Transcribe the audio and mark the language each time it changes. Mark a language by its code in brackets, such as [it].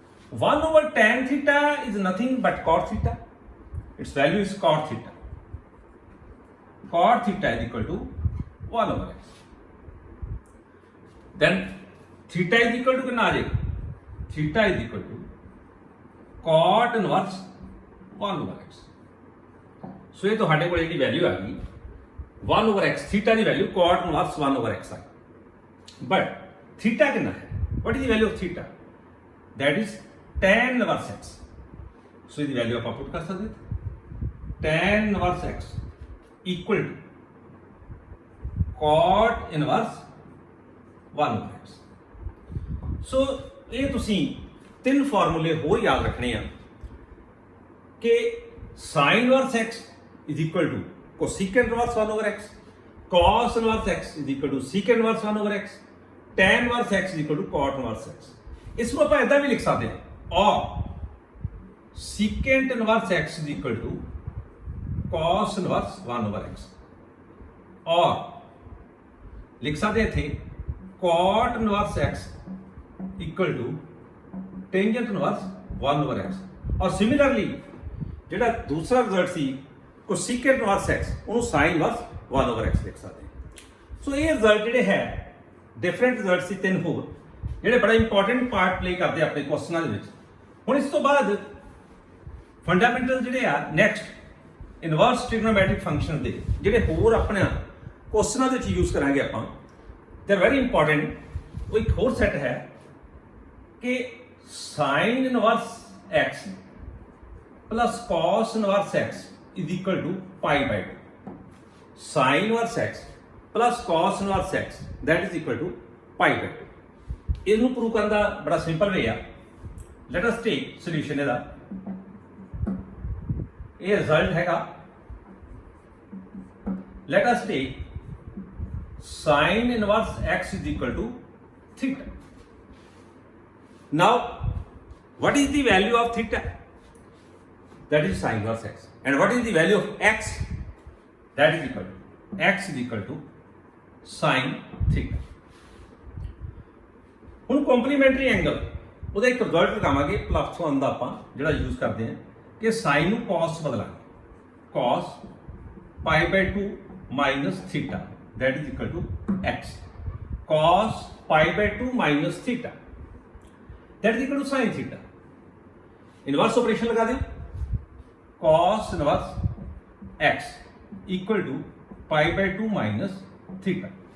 [en] 1 over tan theta is nothing but cot theta. Its value is cot theta. Cot theta is equal to 1 over x. Then theta is equal to [hi] कितना आ जाएगा? [en] Theta is equal to cot inverse 1 over x. [hi] So ये तो हमारे को एक value आ गई 1 over x. Theta की value cot inverse 1 over x आ गई. [en] But theta कितना है? What is the value of theta? That is tan inverse x. So the value [hi] आप पुट कर सकते हैं. [en] tan inverse x equal to cot inverse 1 over x. So [pa] ਇਹ ਤੁਸੀਂ ਤਿੰਨ ਫਾਰਮੂਲੇ ਹੋਰ ਯਾਦ ਰੱਖਣੇ ਆ ਕਿ [en] sin inverse x is equal to cosecant inverse 1 over x, cos inverse x is equal to secant inverse 1 over x, tan inverse x is equal to cot inverse x. इसको [pa] ਆਪਾਂ ਇਦਾਂ ਵੀ ਲਿਖ ਸਕਦੇ ਹਾਂ [en] और secant inverse x is equal to cos inverse 1 over x [hi] और लिख सकते थे [en] cot inverse x equal to tangent inverse 1 over x और similarly ਜਿਹੜਾ [hi] दूसरा रिजल्ट सी [en] cosecant inverse x ਉਹਨੂੰ sin inverse 1 over x [pa] ਲਿਖ ਸਕਦੇ ਹਾਂ. ਸੋ ਇਹ ਰਿਜ਼ਲਟ ਜਿਹੜੇ ਹੈ ਡਿਫਰੈਂਟ ਰਿਜ਼ਲਟ ਸੀ ਤਿੰਨ ਹੋਰ ਜਿਹੜੇ ਬੜਾ ਇੰਪੋਰਟੈਂਟ ਪਾਰਟ ਪਲੇ ਕਰਦੇ ਆਪਣੇ ਕੁਐਸਚਨਾਂ ਦੇ ਵਿੱਚ. ਹੁਣ ਇਸ ਤੋਂ ਬਾਅਦ ਫੰਡਾਮੈਂਟਲ ਜਿਹੜੇ ਆ ਨੈਕਸਟ ਇਨਵਰਸ ਟ੍ਰਿਗਨੋਮੈਟ੍ਰਿਕ ਫੰਕਸ਼ਨ ਦੇ ਜਿਹੜੇ ਹੋਰ ਆਪਣੇ ਕੁਐਸਚਨਾਂ ਦੇ ਵਿੱਚ ਯੂਜ਼ ਕਰਾਂਗੇ ਆਪਾਂ. [en] They are very important. [pa] ਉਹ ਇੱਕ ਹੋਰ ਸੈੱਟ ਹੈ ਕਿ sign inverse [en] x plus cos inverse x is equal to pi by 2. Sin inverse x plus cos inverse x that is equal to pi by 2. [pa] ਇਹਨੂੰ prove ਕਰਨ ਦਾ ਬੜਾ simple ਵੇ ਆ. [en] let us take solution [pa] ਇਹਦਾ. ਇਹ result ਹੈਗਾ [en] Let us take sin inverse x is equal to theta. Now what is the value of theta? That is sin inverse x. And what is the value of x? That is equal to x is equal to sin theta. [pa] ਹੁਣ complimentary angle ਉਹਦਾ ਇੱਕ result ਲਗਾਵਾਂਗੇ +1 ਦਾ ਆਪਾਂ ਜਿਹੜਾ use ਕਰਦੇ ਹਾਂ ਕਿ sin ਨੂੰ cos ਬਦਲਾਂਗੇ. [en] cos pi by 2 minus theta that is equal to x. cos pi by 2 minus theta that is equal to sin theta. Inverse operation [hi] लगा दें. [en] cos inverse x equal to pi by 2 minus theta.